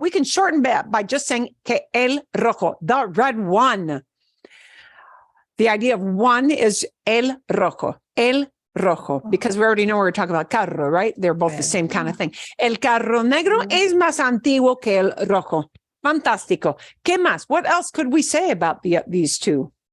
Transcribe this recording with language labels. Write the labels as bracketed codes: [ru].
[en] We can shorten that by just saying [es] que el rojo, [en] the red one. The idea of one is el rojo, because we already know we're talking about carro, right? They're both the same kind of thing. [es] El carro negro es más antiguo que el rojo. Fantástico. ¿Qué más? [en] What else could we say about these two?